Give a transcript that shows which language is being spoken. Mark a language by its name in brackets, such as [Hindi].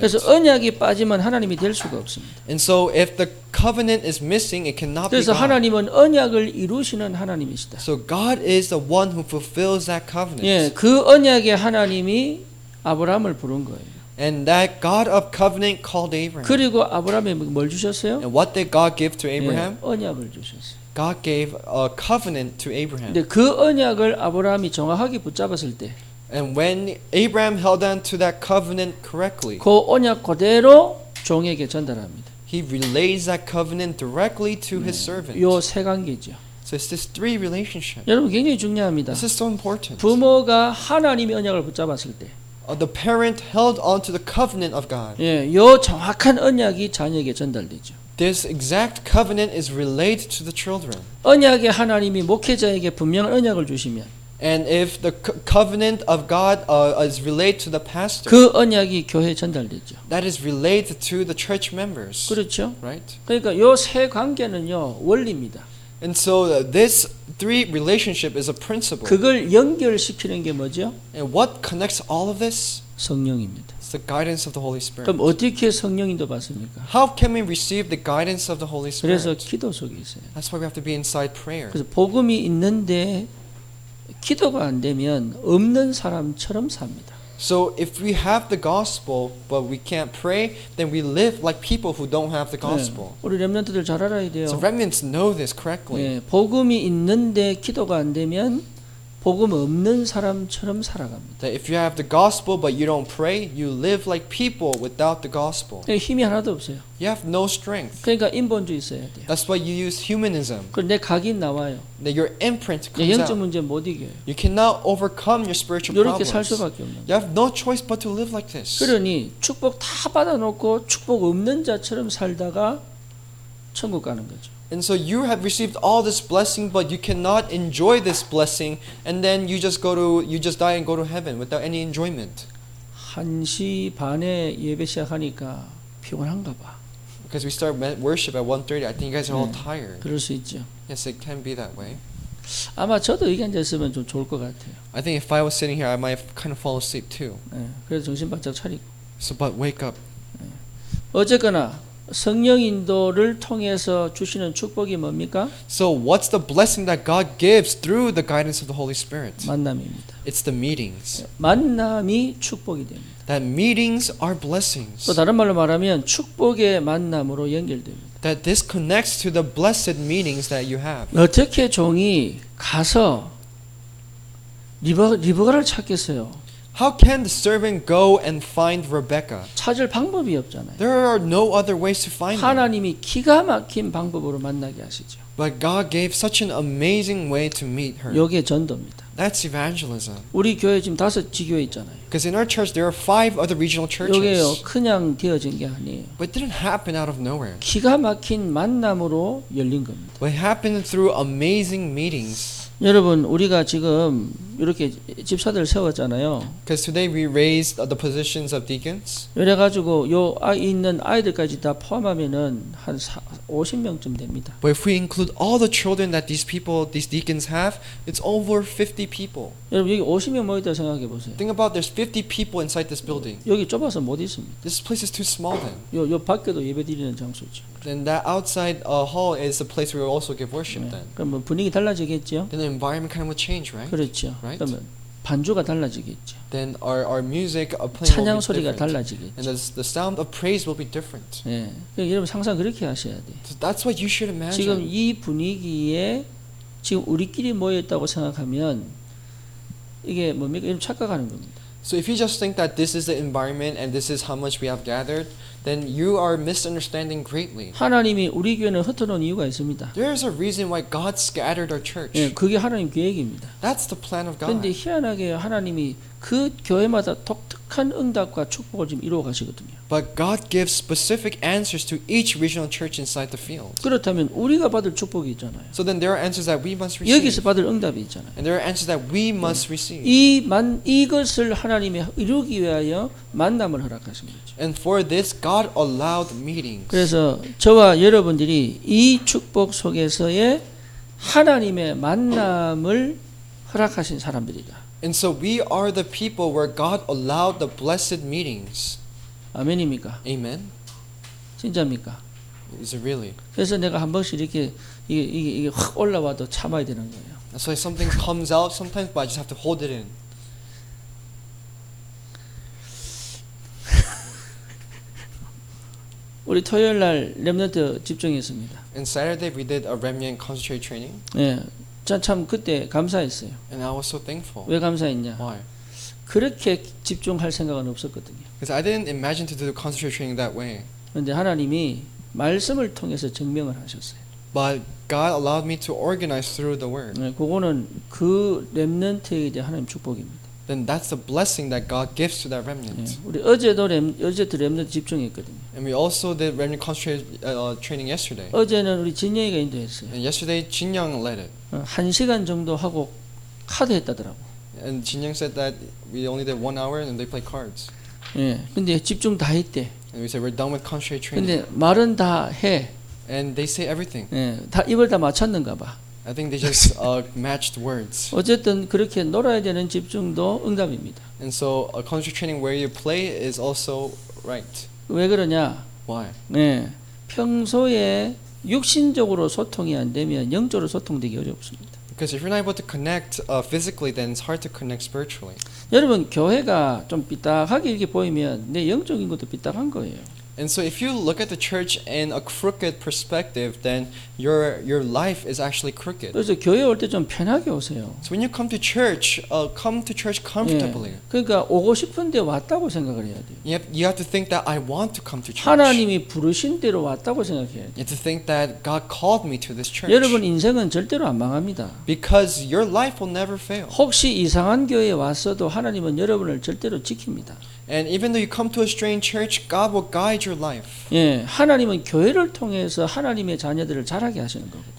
[Korean] 그래서 언약이 빠지면 하나님이 될 수가 없습니다. [English] And so if the covenant is missing, it cannot be [Korean] 그래서 [English] God. [Korean] 하나님은 언약을 이루시는 하나님이시다. [English] So God is the one who fulfills that covenant. [Korean] 예, 그 언약의 하나님이 아브라함을 부른 거예요. [English] And that God of covenant called Abraham. [Korean] 그리고 아브라함에 뭘 주셨어요? [English] And what did God give to Abraham? [Korean] 예, 언약을 주셨어요. [English] God gave a covenant to Abraham. [Korean] 근데 그 언약을 아브라함이 정확하게 붙잡았을 때, [English] And when Abraham held on to that covenant correctly, [Korean] 그 언약 그대로 종에게 전달합니다. [English] he relays that covenant directly to his servant. [Korean] 요 세 관계죠. [English] So it's this three relationship. [Korean] 여러분 굉장히 중요합니다. [English] This is so important. [Korean] 부모가 하나님의 언약을 붙잡았을 때, [English] The parent held on to the covenant of God. [Korean] 예, 요 정확한 언약이 자녀에게 전달되죠. [English] This exact covenant is relayed to the children. [Korean] 언약의 하나님이 목회자에게 분명한 언약을 주시면, [English] And if the covenant of God is relayed to the pastor, [Korean] 그 언약이 교회에 전달되죠. [English] that is relayed to the church members. [Korean] 그렇죠? [English] Right? [Korean] 그러니까 요 세 관계는요 원리입니다. [English] And so this three relationship is a principle. [Korean] 그걸 연결시키는 게 뭐죠? [English] And what connects all of this? [Korean] 성령입니다. [English] It's the guidance of the Holy Spirit. [Korean] 그럼 어떻게 성령인도 받습니까? [English] How can we receive the guidance of the Holy [Korean] 그래서 [English] Spirit? [Korean] 기도 속에 있어요. [English] That's why we have to be inside prayer. [Korean] 그래서 복음이 있는데 기도가 안 되면 없는 사람처럼 삽니다. [English] So if we have the gospel but we can't pray, then we live like people who don't have the gospel. [Korean] 우리 렘넌트들 잘 알아야 돼요. [English] So remnants know this correctly. [Korean] 예, 복음이 있는데 기도가 안 되면 복음 없는 사람처럼 살아갑니다. [English] That if you have the gospel but you don't pray, you live like people without the gospel. [Korean] 힘이 하나도 없어요. [English] You have no strength. [Korean] 그러니까 인본주의 있어야 돼요. [English] That's why you use humanism. [Korean] 그내 각인 나와요. [English] That your imprint [Korean] 내 [English] comes [Korean] 영적 [English] out. [Korean] 문제 못 이겨요. [English] You cannot overcome your spiritual [Korean] 이렇게 [English] problems. [Korean] 살 수밖에 없는 거예요. [English] You have no choice but to live like this. [Korean] 그러니 축복 다 받아놓고 축복 없는 자처럼 살다가 천국 가는 거죠. [English] And so you have received all this blessing, but you cannot enjoy this blessing, and then you just die and go to heaven without any enjoyment. [Korean] 1시 반에 예배 시작하니까 피곤한가 봐. [English] Because we start worship at 1:30, I think you guys are all tired. [Korean] 그럴 수 있죠. [English] Yes, it can be that way. [Korean] 아마 저도 여기 앉았으면 좀 좋을 것 같아요. [English] I think if I was sitting here, I might have kind of fall asleep too. [Korean] 그래서 정신 바짝 차리고. [English] So, but wake up. [Korean] 어쨌거나 성령 인도를 통해서 주시는 축복이 뭡니까? [English] So what's the blessing that God gives through the guidance of the Holy Spirit? [Korean] 만남입니다. [English] It's the meetings. [Korean] 만남이 축복이 됩니다. [English] That meetings are blessings. [Korean] 또 다른 말로 말하면 축복의 만남으로 연결됩니다. [English] That this connects to the blessed meetings that you have. [Korean] 어떻게 종이 가서 리브가를 찾겠어요? [English] How can the servant go and find Rebecca? [Korean] 찾을 방법이 없잖아요. [English] There are no other ways to find her. [Korean] 하나님이 기가 막힌 방법으로 만나게 하시죠. [English] But God gave such an amazing way to meet her. [Korean] 이게 전도입니다. [English] That's evangelism. [Korean] 우리 교회 지금 5 지교회 있잖아요. [English] Because in our church there are 5 other regional churches. [Korean] 이게요 그냥 되어진 게 아니에요. [English] But it didn't happen out of nowhere. [Korean] 기가 막힌 만남으로 열린 겁니다. [English] But it happened through amazing meetings. [Korean] 여러분 우리가 지금 이렇게 집사들 세웠잖아요. [English] Because today we raised the positions of deacons. [Korean] 이래 가지고 요 있는 아이들까지 다 포함하면은 한 50명쯤 됩니다. [English] But if we include all the children that these deacons have, it's over 50 people. [Korean] 여러분 여기 50명 모였다 생각해 보세요. [English] Think about there's 50 people inside this building. [Korean] 여기 좁아서 못 있습니다. [English] This place is too small then. [Korean] 요 밖에도 예배드리는 장소죠. [English] Then that outside hall is the place where we also give worship then. [Korean] 그럼 뭐 분위기 달라지겠죠? [English] Then the environment kind of will change, right? [Korean] 그렇죠. [English] Right? [Korean] 그러면 반주가 달라지겠죠. [English] Then our music playing [Korean] 찬양 [English] will be [Korean] 소리가 [English] different. [Korean] 달라지겠죠. [English] And the sound of praise will be different. [Korean] 예. 여러분 항상 그렇게 하셔야 돼. [English] So that's what you should imagine. [Korean] 지금 이 분위기에 지금 우리끼리 모여 있다고 생각하면 이게 뭡니까? 이런 착각하는 겁니다. [English] So if you just think that this is the environment and this is how much we have gathered, then you are misunderstanding greatly. [Korean] 하나님이 우리 교회는 흩어놓은 이유가 있습니다. [English] There is a reason why God scattered our church. [Korean] 예, 그게 하나님 계획입니다. [English] That's the plan of God. [Korean] 그런데 희한하게 하나님이 그 교회마다 독특한 응답과 축복을 지금 이루어 가시거든요. [English] But God gives specific answers to each regional church inside the field. [Korean] 그렇다면 우리가 받을 축복이 있잖아요. [English] So then there are answers that we must receive. [Korean] 여기서 받을 응답이 있잖아요. [English] And there are answers that we must receive. [Korean] 이것을 하나님이 이루기 위하여 만남을 허락하신 거죠. [English] And for this, God allowed meetings. [Korean] 그래서 저와 여러분들이 이 축복 속에서의 하나님의 만남을 허락하신 사람들이다. [English] And so we are the people where God allowed the blessed meetings. [Korean] 아멘입니까? [English] Amen. [Korean] 진짜입니까? [English] Is it really? [Korean] 그래서 내가 한 번씩 이렇게 이게 확 올라와도 참아야 되는 거예요. [English] That's why something comes out sometimes, but I just have to hold it in. [Korean] 우리 토요일 날 렘넌트 집중했습니다. [English] On Saturday we did a remnant concentrate training. [Korean] 예, 참 그때 감사했어요. [English] And I was so thankful. [Korean] 왜 감사했냐? [English] Why? [Korean] 그렇게 집중할 생각은 없었거든요. [English] Because I didn't imagine to do the concentrate training that way. [Korean] 그런데 하나님이 말씀을 통해서 증명을 하셨어요. [English] But God allowed me to organize through the word. [Korean] 네, 그거는 그 렘넌트에 대한 하나님 축복입니다. [English] Then that's the blessing that God gives to that remnant. [Korean] 네, 우리 어제도 렘넌트 집중했거든요. [English] And we also did remnant concentrate training yesterday. [Korean] 어제는 우리 진영이가 인도했어요. [English] And yesterday Jin Young led it. [Korean] 1시간 정도 하고 카드 했다더라고. [English] And Jin Young said that we only did 1 hour and they played cards. [Korean] 예, 근데 집중 다 했대. [English] And we said we're done with concentrate training. [Korean] 근데 말은 다 해. [English] And they say everything. [Korean] 예, 다 입을 다 맞췄는가 봐. [English] I think they just matched words. [Korean] 어쨌든 그렇게 놀아야 되는 집중도 응답입니다. [English] And so a concentrate training where you play is also right. [Korean] 왜 그러냐? [English] Why? [Korean] 네, 평소에 육신적으로 소통이 안 되면 영적으로 소통되기 어렵습니다. [English] Because if you're not able to connect physically, then it's hard to connect spiritually. [Korean] 여러분 교회가 좀 삐딱하게 이렇게 보이면 내 영적인 것도 삐딱한 거예요. [English] And so if you look at the church in a crooked perspective, then your life is actually crooked. [Korean] 그래서 교회 올 때 좀 편하게 오세요. [English] So when you come to church comfortably. [Korean] 예, 그러니까 오고 싶은데 왔다고 생각을 해야 돼요. [English] You have to think that I want to come to church. [Korean] 하나님이 부르신 대로 왔다고 생각해야 돼요. [English] You have to think that God called me to this church. [Korean] 여러분 인생은 절대로 안 망합니다. [English] Because your life will never fail. [Korean] 혹시 이상한 교회에 왔어도 하나님은 여러분을 절대로 지킵니다. [English] And even though you come to a strange church, God will guide your life. [Korean] 예, 하나님은 교회를 통해서 하나님의 자녀들을 자라게 하시는 거거든요.